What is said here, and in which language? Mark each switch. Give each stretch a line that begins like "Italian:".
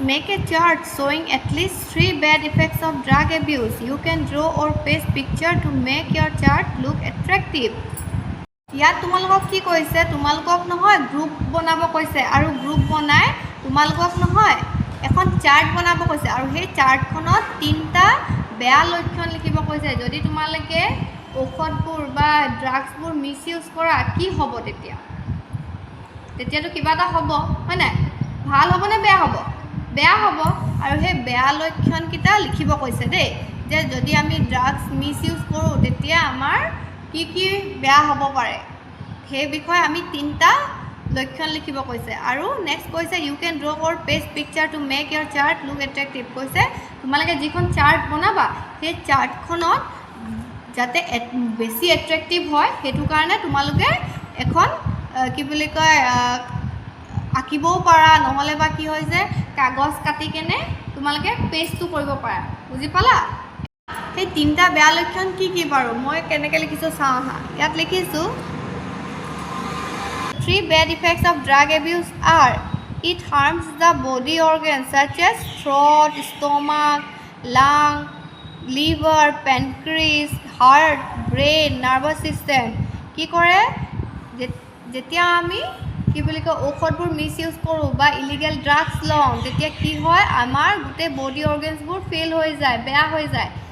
English: Make a chart showing at least 3 bad effects of drug abuse. You can draw or paste picture to make your chart look attractive.
Assamese: ইয়াত তোমালোকক কি কৈছে তোমালোকক নহয় group বনাব কৈছে আৰু গ্ৰুপ বনাই তোমালোকক নহয় এখন চাৰ্ট বনাব কৈছে আৰু সেই চাৰ্টখনত 3টা বেয়া লক্ষণ লিখিব কৈছে। যদি তোমালোকে ঔষধবোৰ বা ড্ৰাগছবোৰ মিস ইউজ কৰা কি হ'ব তেতিয়াতো কিবা এটা হ'ব হয় নাই। ভাল হ'ব নে বেয়া হ'ব বেয়া হ'ব আৰু সেই বেয়া লক্ষণকেইটা লিখিব কৈছে দেই। যে যদি আমি ড্ৰাগছ মিস ইউজ কৰোঁ তেতিয়া আমাৰ কি কি বেয়া হ'ব পাৰে সেই বিষয়ে আমি 3টা লক্ষণ লিখিব কৈছে। আৰু নেক্সট কৈছে
English: You can draw or paste picture to make your chart look attractive.
Assamese: কৈছে তোমালোকে যিখন চাৰ্ট বনাবা সেই চাৰ্টখনত যাতে বেছি এট্ৰেক্টিভ হয় সেইটো কাৰণে তোমালোকে এখন কি বুলি কয় আঁকিবও পাৰা নহ'লে বা কি হয় যে কাগজ কাটি কেনে তোমালোকে পেষ্টটো কৰিব পাৰা বুজি পালা। সেই 3টা বেয়া লক্ষণ কি কি বাৰু মই কেনেকৈ লিখিছোঁ চাওঁ আহা। ইয়াত লিখিছোঁ
English: 3 bad effects of drug abuse are it harms the body organs such as throat, stomach, lung, liver, pancreas, heart, brain, nervous system.
Assamese: কি কৰে যেতিয়া আমি কি বুলি কয় ঔষধবোৰ মিস ইউজ কৰোঁ বা ইলিগেল ড্ৰাগছ লওঁ তেতিয়া কি হয় আমাৰ গোটেই বডি অৰ্গেনছবোৰ ফেইল হৈ যায় বেয়া হৈ যায়।